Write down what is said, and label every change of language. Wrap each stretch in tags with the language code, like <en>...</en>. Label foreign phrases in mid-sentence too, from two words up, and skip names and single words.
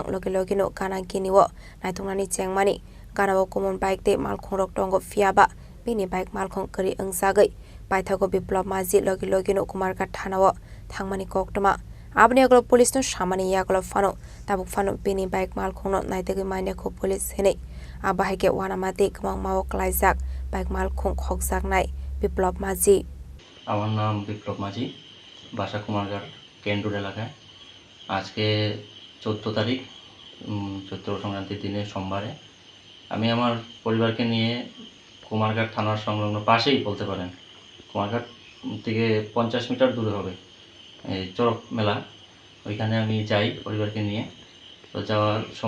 <trp>logino kanangkiniwo naitungnani chengmani ganawo common bike te malkhung rok tongo fiaba bini bike malkhung kari angsagai Paithago biplop maji logino kumarka thanao thangmani koktoma abni aglo police no samani yaglo fano tabuk fano bini bike malkhungno naitegi maine ko police hene abahike wanamati kmang mawo klaijak bike malkhung khokjak nai বিপ্লব মাঝি</trp> <bn>আমার নাম বিপ্লব মাঝি বাসা কুমারঘাট কেন্দ্র এলাকায় আজকে 14 তারিখ চৈত্র সংক্রান্তির দিনে সোমবারে আমি আমার পরিবারকে নিয়ে কুমারঘাট থানার সংলগ্ন পাশেই বলতে পারেন কুমারঘাট থেকে 50 মিটার দূরে হবে এই চরক মেলা ওইখানে আমি যাই পরিবারকে নিয়ে তো যাওয়ার</bn>